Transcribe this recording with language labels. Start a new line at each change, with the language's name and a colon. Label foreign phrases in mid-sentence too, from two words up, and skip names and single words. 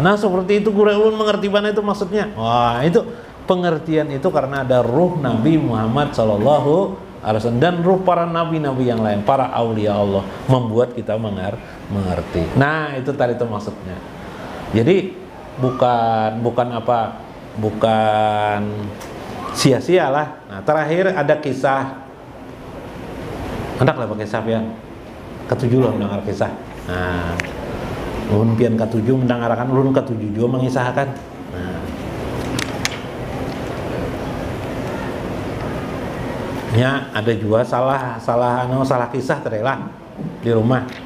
Indonesian: Nah, seperti itu guru ulun mengerti mana itu maksudnya. Wah, itu pengertian itu karena ada ruh Nabi Muhammad
Arabic: صلى الله عليه وسلم
Indonesian: dan ruh para nabi-nabi yang lain, para
Arabic: أولياء الله,
Indonesian: membuat kita mengerti. Nah, itu tadi itu maksudnya. Jadi bukan sia-sia lah. Nah, terakhir ada kisah.
Banjar: Hendak lah pakai kisah pian. Ketujuh loh mendengar kisah. Nah, ulun pian ketujuh mendengarkan, ulun ketujuh juga mengisahkan.
Indonesian: Nah, ya ada juga salah kisah terela di rumah.